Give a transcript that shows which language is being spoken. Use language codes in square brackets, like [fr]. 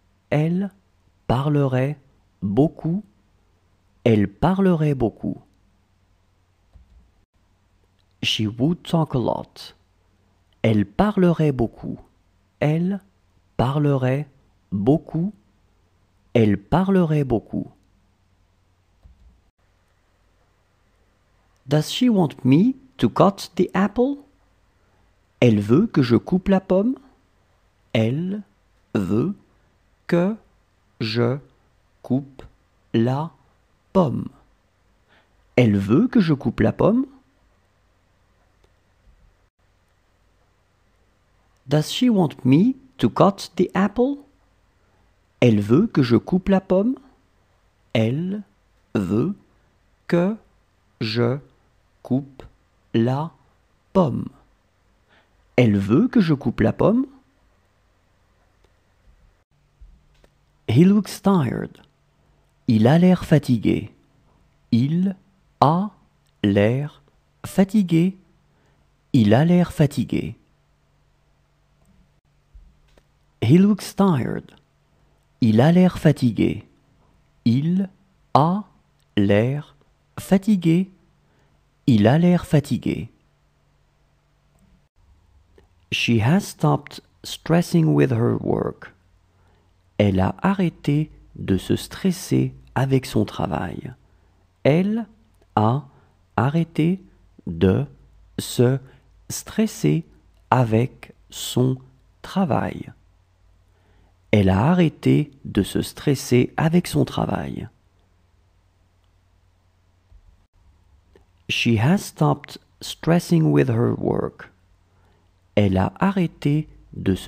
[fr] Elle parlerait beaucoup. Elle parlerait beaucoup. [en] She would talk a lot. [fr] Elle parlerait beaucoup. Elle parlerait beaucoup. Elle parlerait beaucoup. [en] Does she want me to cut the apple? [fr] Elle veut que je coupe la pomme. Elle veut que je coupe la pomme. Elle veut que je coupe la pomme. [en] Does she want me to cut the apple? [fr] Elle veut que je coupe la pomme. Elle veut que je coupe la pomme. Elle veut que je coupe la pomme. [en] He looks tired. [fr] Il a l'air fatigué. Il a l'air fatigué. Il a l'air fatigué. [en] He looks tired. [fr] Il a l'air fatigué. Il a l'air fatigué. Il a l'air fatigué. [en] She has stopped stressing with her work. [fr] Elle a arrêté de se stresser avec son travail. Elle a arrêté de se stresser avec son travail. Elle a arrêté de se stresser avec son travail. [en] She has stopped stressing with her work. [fr] Elle a arrêté de se stresser avec son travail. Elle a